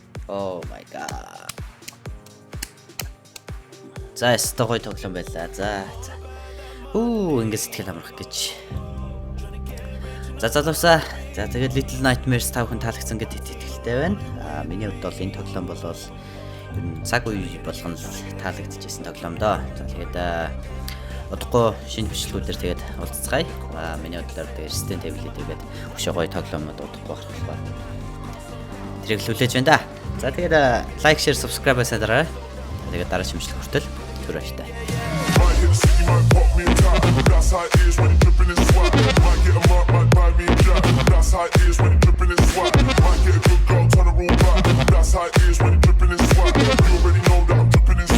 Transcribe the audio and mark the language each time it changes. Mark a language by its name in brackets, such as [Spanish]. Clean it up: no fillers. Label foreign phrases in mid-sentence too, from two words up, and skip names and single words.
[English] Oh my god. [Mongolian] За стогой тоглоом байлаа. За. Ингээд сэтгэл амрах гэж. За залуусаа. За тэгээд Little Nightmares 5 хүн таалагдсан гэдэгт итгэлтэй байна. Миний хувьд бол энэ тоглоом бол ер нь цаг үе болгон таалагдчихсэн тоглоом доо. За тэгээд удахгүй шинэ бичлэгүүдээр тэгээд уулзцгаая. Миний бодлоор тэгээд Resident Evil тэгээд хөшөө гоё тоглоомод удахгүй гарах болохоор тэрийг л хүлээж байна да. За тэгээд лайк, [English] share, subscribe [Mongolian] хийсэй дараа. Тэгээд дараагийн бичлэг хүртэл түр баяртай. [English] That's how it is when you're dripping in swag. Might get a mark, might buy me a jack. That's how it is when you're dripping in swag. Might get a good girl, turn her all back. That's how it is when you're dripping in swag. You already know that I'm dripping.